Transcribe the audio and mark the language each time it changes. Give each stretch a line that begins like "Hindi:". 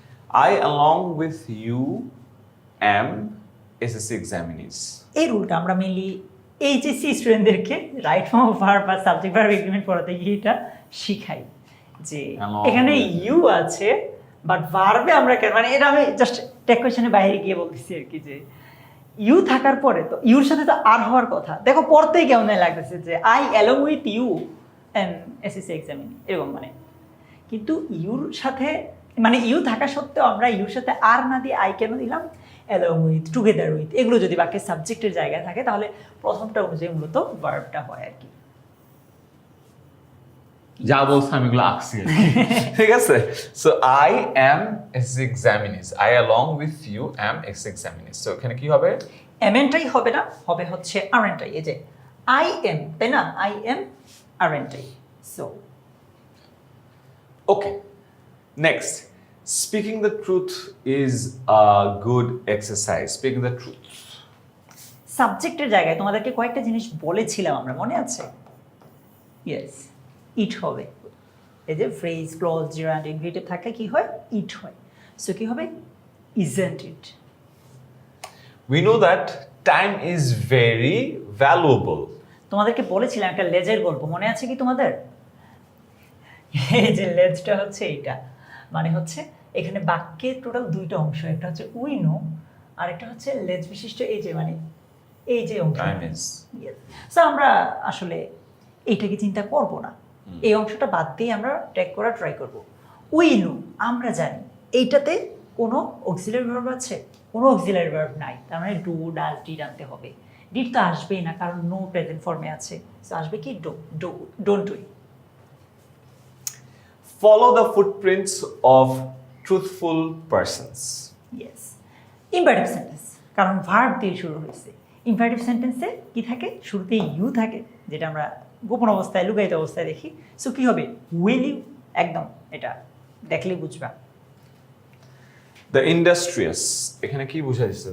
English: I along with you am SSC examinees.
Bangla: এই রুলটা আমরা mainly HSC স্টুডেন্টদেরকে রাইট ফর্ম অফ ভার্ব বা subject verb agreement পড়াতে গিয়ে এটা শিখাই যে
English: Along
Bangla: এখানে
English: with-
Bangla: ইউ আছে, বাট ভার্বে আমরা মানে এটা আমি জাস্ট টেক কোয়েশনের বাইরে গিয়ে বলতেছি আর কি, যে ইউ থাকার পরে তো ইউর সাথে তো আর হওয়ার কথা। দেখো পড়তেই কেমন লাগতেছে যে
English: I along with you and SSC examine,
Bangla: এরকম মানে, কিন্তু ইউর সাথে মানে ইউ থাকা সত্ত্বেও আমরা ইউর সাথে আর না দিয়ে আই কেন দিলাম? অ্যালং উইথ, টুগেদার উইথ, এগুলো যদি বাক্যের সাবজেক্টের জায়গায় থাকে তাহলে প্রথমটা অনুযায়ী মূলত ভার্বটা হয় আর কি। যা বলছে আমি এগুলো আঁকছি আর কি। ঠিক আছে,
English: So I am SSC examinees, I along with you am SSC examinees.
Bangla: So এখানে কি হবে? এমএনটাই হবে না, হবে হচ্ছে আরএনটাই। এই যে
English: I am,
Bangla: তাই না? I am আরএনটাই। So
English: Okay, next, speaking the truth is a good exercise. Speaking the truth.
Bangla: সাবজেক্টের জায়গায় তোমাদেরকে কয়েকটা জিনিস বলেছিলাম আমরা, মনে আছে? ইয়েস, ইট হবে। এই যে ফ্রেজ, ক্লজ, জিরান্ড, ইনভিটেড থাকলে কি হয়? ইট হয়। সো কি হবে?
English: Isn't it. We know that time is very valuable.
Bangla: তোমাদেরকে বলেছিলাম একটা লেজের গল্প, মনে আছে কি তোমাদের? এই যে লেজটা হচ্ছে এইটা, মানে হচ্ছে এখানে বাক্যের টোটাল 2টা অংশ, একটা হচ্ছে উই নো, আর একটা হচ্ছে লেজ বিশিষ্ট এই যে মানে এই যে অংশ।
English: Time is.
Bangla: সো আমরা আসলে এইটাকে চিন্তা করব না, এই অংশটা বাদ দিয়ে আমরা ট্যাগ করা ট্রাই করব। উই নো, আমরা জানি, এইটাতে কোনো অক্সিলারি ভার্ব আছে? কোনো অক্সিলারি ভার্ব নাই, তার মানে ডু ডাজ ডিড আনতে হবে। ডিড তো আসবেই না, কারণ নো প্রেজেন্ট ফর্মে আছে। সো আসবে কি do, do,
English: Don't do. Follow the footprints of truthful persons. Yes.
Bangla: Imperative sentence, কারণ ভার্ব দিয়ে শুরু হয়েছে। ইম্পারেটিভ সেন্টেন্সে কি থাকে? শুরুতে ইউ থাকে, যেটা আমরা গোপন অবস্থায় লুকায়িত অবস্থায় দেখি। সো কি হবে?
English: will you,
Bangla: একদম এটা দেখলেই বুঝবা।
English: The industrious,
Bangla: এখানে কি বোঝাচ্ছে?